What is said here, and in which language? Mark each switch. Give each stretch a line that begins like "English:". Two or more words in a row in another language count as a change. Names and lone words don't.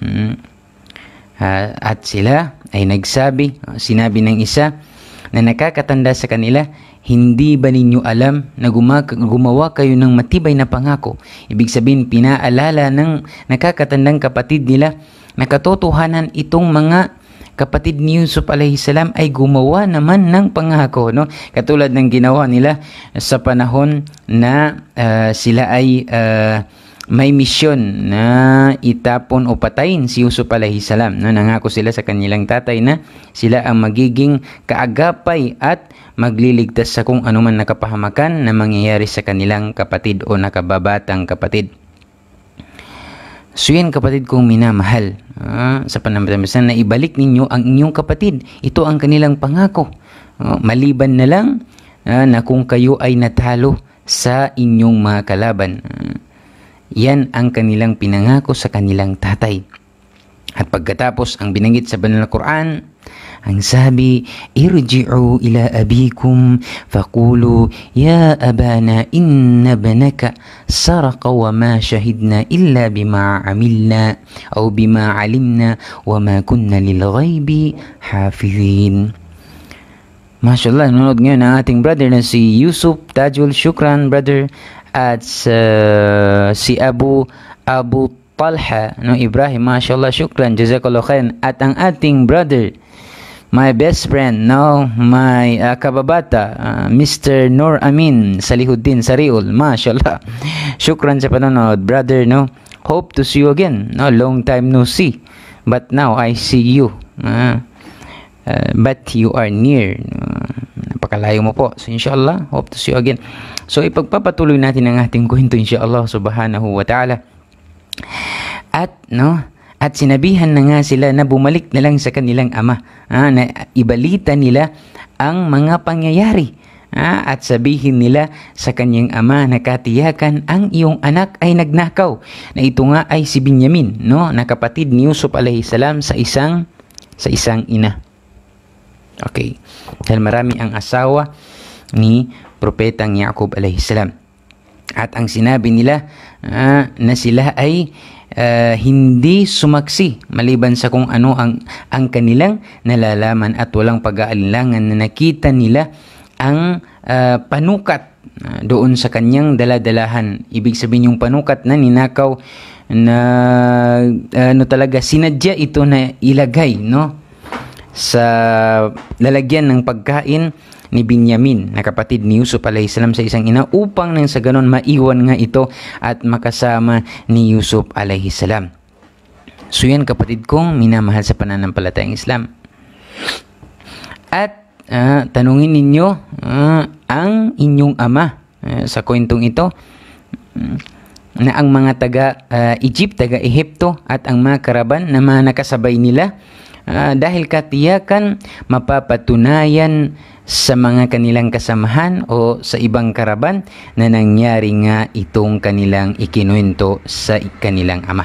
Filipino: at sila ay sinabi ng isa na nakakatanda sa kanila, hindi ba ninyo alam na gumawa kayo ng matibay na pangako? Ibig sabihin, pinaalala ng nakakatandang kapatid nila na katotohanan itong mga kapatid ni Yusuf
Arabic: عليه السلام
Filipino: ay gumawa naman ng pangako, no? Katulad ng ginawa nila sa panahon na sila ay may misyon na itapon o patayin si Yusuf
Arabic: عليه السلام,
Filipino: no? Nangako sila sa kanilang tatay na sila ang magiging kaagapay at magliligtas sa kung anuman nakapahamakan na mangyayari sa kanilang kapatid o nakababatang kapatid. So yan, kapatid kong minamahal, sa panamatasan na ibalik ninyo ang inyong kapatid. Ito ang kanilang pangako. Maliban na lang na kung kayo ay natalo sa inyong mga kalaban. Yan ang kanilang pinangako sa kanilang tatay. At pagkatapos, ang binanggit sa banal na Quran, ang sabi,
Arabic: ارجعوا إلى أبيكم فقولوا يا أبانا إن ابنك سرق وما شهدنا إلا بما عملنا أو بما علمنا وما كنا للغيب حافظين.
Filipino: Mashallah, nanonood ngayon ang ating brother na si Yusuf Tajul. Shukran brother. At si Abu Talha, no, Ibrahim,
Arabic: ما شاء الله، شكرا، جزاك الله خيرا.
Filipino: At ang ating brother,
English: my best friend,
Filipino: no, my kababata, Mr. Nur Amin Salihuddin Sariul,
Arabic: ما شاء الله، شكرا
Filipino: sa panonood brother, no.
English: Hope to see you again, no, long time no see, but now I see you, but you are near,
Filipino: napakalayo mo po.
English: So inshallah, hope to see you again.
Filipino: So ipagpapatuloy natin ang ating kwento
Arabic: إن شاء الله سبحانه وتعالى.
Filipino: At sinabihan na nga sila na bumalik na lang sa kanilang ama, na ibalita nila ang mga pangyayari, at sabihin nila sa kanyang ama na katiyakan ang iyong anak ay nagnakaw, na ito nga ay si Binyamin, no, na kapatid ni Yusuf
Arabic: عليه السلام
Filipino: sa isang ina. Okay, dahil marami ang asawa ni Propetang Yaqub
Arabic: عليه السلام.
Filipino: At ang sinabi nila na sila ay hindi sumaksi maliban sa kung ano ang kanilang nalalaman, at walang pag-aalinlangan na nakita nila ang panukat doon sa kanyang daladalahan. Ibig sabihin yung panukat na ninakaw na talaga sinadya ito na ilagay, no, sa lalagyan ng pagkain ni Binyamin na kapatid ni Yusuf
Arabic: عليه السلام
Filipino: sa isang ina, upang nang sa ganon maiwan nga ito at makasama ni Yusuf
Arabic: عليه السلام.
Filipino: So yan, kapatid kong minamahal sa pananampalatayang Islam. At tanungin ninyo ang inyong ama sa kwentong ito, na ang mga taga-Egypt, taga-Ehipto at ang mga karaban na mga nakasabay nila, dahil katiyakan mapapatunayan sa mga kanilang kasamahan o sa ibang karaban na nangyari nga itong kanilang ikinuwento sa kanilang ama.